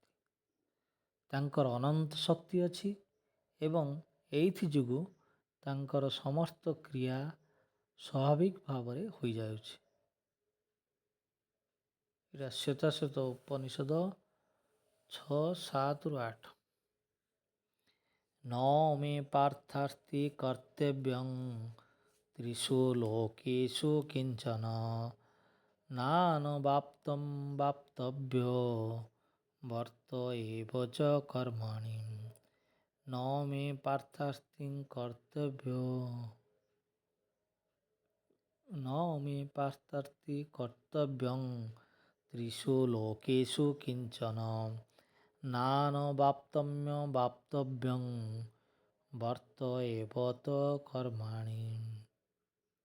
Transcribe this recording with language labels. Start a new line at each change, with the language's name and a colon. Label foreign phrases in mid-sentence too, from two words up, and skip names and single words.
Odia: ତାଙ୍କର ଅନନ୍ତ ଶକ୍ତି ଅଛି ଏବଂ ଏଇଥି ଯୋଗୁଁ ତାଙ୍କର ସମସ୍ତ କ୍ରିୟା ସ୍ୱାଭାବିକ ଭାବରେ ହୋଇଯାଉଛି। ଏଇଟା ଶ୍ଵେତାଶ୍ଵେତ ଉପନିଷଦ 6:7-8।
Sanskrit: न मे पार्थास्ति कर्तव्यं त्रिषु लोकेषु किंचन नानवाप्तं वाप्तव्यो वर्त एव च कर्मणि न मे पार्थास्ति कर्तव्यो न मे पार्थास्ति कर्तव्यं त्रिषु लोकेषु किंचन नानवाप्तं वाप्तव्यं वर्त एव च कर्मणि।